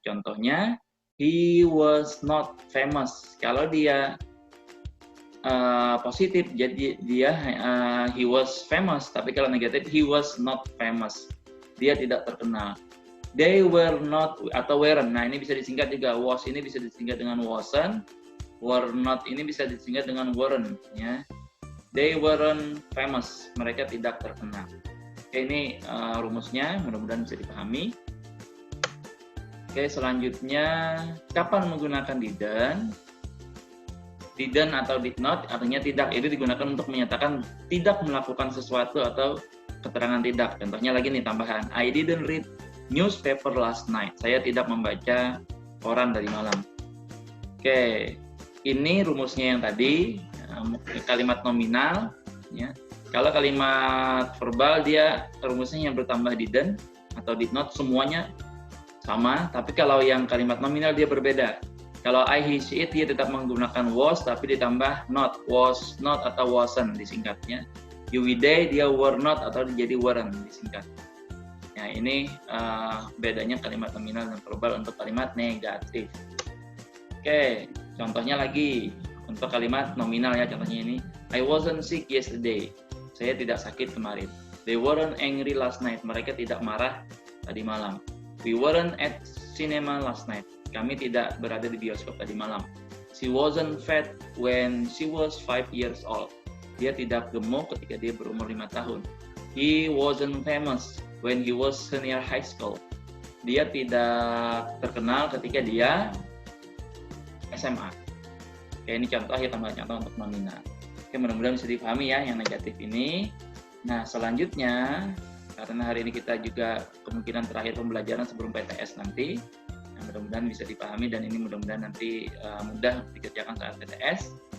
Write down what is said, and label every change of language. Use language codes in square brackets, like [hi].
[id] Contohnya, [en] he was not famous. [id] Kalau dia positif, jadi dia [en] he was famous. [id] Tapi kalau negatif, [en] he was not famous. [id] Dia tidak terkenal. [en] They were not [id] atau [en] weren't. [id] Nah, ini bisa disingkat juga. Was ini bisa disingkat dengan wasn't. Were not ini bisa disingkat dengan weren't. Ya. [en] They weren't famous. [id] Mereka tidak terkenal. Oke, ini rumusnya. Mudah-mudahan bisa dipahami. Oke, selanjutnya kapan menggunakan didn't? Didn't atau did not artinya tidak. Itu digunakan untuk menyatakan tidak melakukan sesuatu atau keterangan tidak. Contohnya lagi nih tambahan. [en] I didn't read newspaper last night. [id] Saya tidak membaca koran dari malam. Oke, ini rumusnya yang tadi, kalimat nominal. Ya. Kalau kalimat verbal dia rumusnya yang bertambah didn't atau did not semuanya sama, tapi kalau yang kalimat nominal dia berbeda. Kalau I, he, she, it dia tetap menggunakan was tapi ditambah not, was not atau wasn't disingkatnya. You, we, they dia were not atau jadi weren't disingkat. Nah ini bedanya kalimat nominal dan verbal untuk kalimat negatif. Oke, contohnya lagi untuk kalimat nominal ya, contohnya ini [en] I wasn't sick yesterday. [id] Saya tidak sakit kemarin. [en] They weren't angry last night. [id] Mereka tidak marah tadi malam. [en] We weren't at cinema last night. [id] Kami tidak berada di bioskop tadi malam. [en] She wasn't fat when she was 5 years old. [id] Dia tidak gemuk ketika dia berumur 5 tahun. [en] He wasn't famous when he was senior high school. [id] Dia tidak terkenal ketika dia SMA. Oke, ini contoh ya, tambahan contoh untuk nominal. Oke, mudah-mudahan bisa dipahami ya yang negatif ini. Nah, selanjutnya karena hari ini kita juga kemungkinan terakhir pembelajaran sebelum PTS nanti, nah, mudah-mudahan bisa dipahami dan ini mudah-mudahan nanti mudah dikerjakan saat PTS.